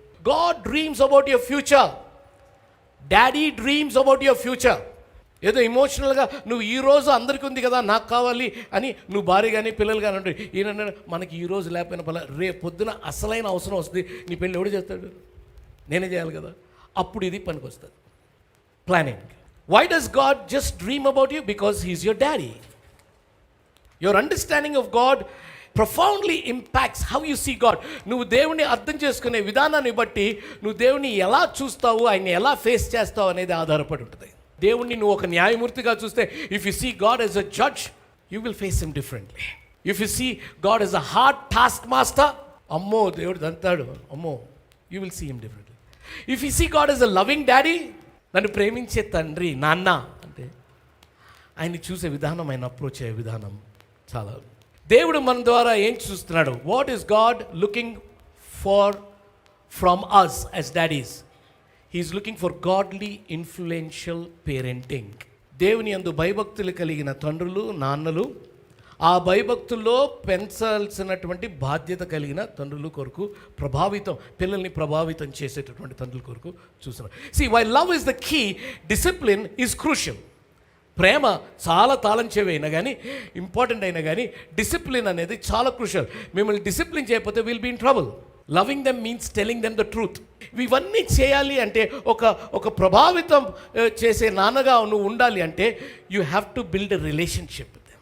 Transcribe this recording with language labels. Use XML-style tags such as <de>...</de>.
<en>God dreams about your future. Daddy dreams about your future.</en> <te>ఏదో ఇమోషనల్గా నువ్వు ఈరోజు అందరికీ ఉంది కదా నాకు కావాలి అని నువ్వు భార్య కానీ పిల్లలు కానీ అంటే ఈయన మనకి ఈరోజు లేకపోయినా పలా రేపు పొద్దున అసలైన అవసరం వస్తుంది, నీ పెళ్ళి ఎవడు చేస్తాడు, నేనే చేయాలి కదా, అప్పుడు ఇది పనికి వస్తుంది.</te> <en>Planning. Why does God just dream about you? Because He's your daddy. Your understanding of God profoundly impacts how you see God.</en> <te>నువ్వు దేవుని అర్థం చేసుకునే విధానాన్ని బట్టి నువ్వు దేవుని ఎలా చూస్తావు, ఆయన్ని ఎలా ఫేస్ చేస్తావు అనేది ఆధారపడి ఉంటుంది. దేవుణ్ణి నువ్వు ఒక న్యాయమూర్తిగా చూస్తే,</te> <en>If you see God as a judge, you will face him differently. If you see God as a hard taskmaster,</en> <te>అమ్మో దేవుడు దంతాడు, అమ్మో,</te> <en>You will see him differently. If you see God as a loving daddy,</en> <te>నన్ను ప్రేమించే తండ్రి, నాన్న అంటే ఆయన్ని చూసే విధానం, ఆయన అప్రోచ్ అయ్యే విధానం చాలా. దేవుడు మన ద్వారా ఏం చూస్తున్నాడు?</te> <en>What is God looking far from us as daddies? He is looking for godly influential parenting.</en> <te>దేవుని యందు భయభక్తులు కలిగిన తండ్రులు, నాన్నలు, ఆ భయభక్తుల్లో పెంచాల్సినటువంటి బాధ్యత కలిగిన తండ్రుల కొరకు పిల్లల్ని ప్రభావితం చేసేటటువంటి తండ్రుల కొరకు చూస్తున్నారు.</te> <en>See, while love is the key, discipline is crucial.</en> <te>ప్రేమ చాలా తాళం చెవి అయినా కానీ, ఇంపార్టెంట్ అయినా కానీ, డిసిప్లిన్ అనేది చాలా క్రూషియల్. మిమ్మల్ని డిసిప్లిన్ చేయకపోతే</te> <en>Will be in trouble. Loving them means telling them the truth.</en> <te>ఇవన్నీ చేయాలి అంటే ఒక ప్రభావితం చేసే నాన్నగా నువ్వు ఉండాలి అంటే</te> <en>You have to build a relationship.</en>